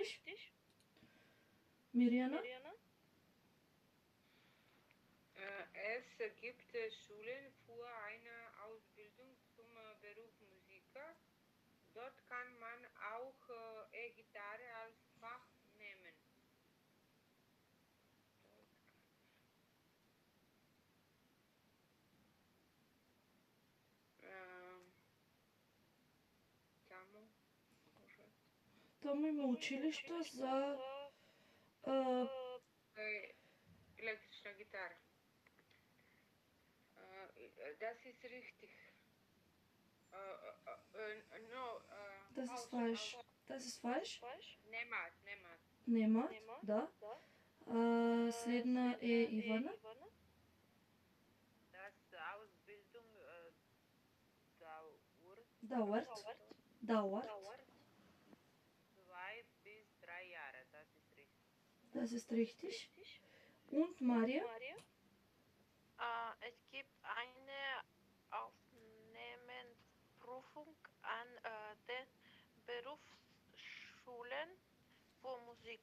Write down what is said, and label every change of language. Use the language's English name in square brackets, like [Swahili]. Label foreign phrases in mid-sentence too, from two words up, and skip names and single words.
[German] Mirjana. Es gibt Schulen für eine Ausbildung zum Beruf Musiker. Dort kann man auch E-Gitarre als Fach nehmen. [Macedonian] Там има училишта за [German] Elektrische Gitarre. Das ist richtig. No, Das ist falsch. Das ist falsch. [Macedonian] Немат. Немат, да. Следна е Ивана. [German] Das Ausbildung Dauert. 2 bis 3 Jahre. Das ist richtig. Das ist richtig. Und Maria? Es gibt eine Aufnehmensprüfung an den Berufsschulen für Musik.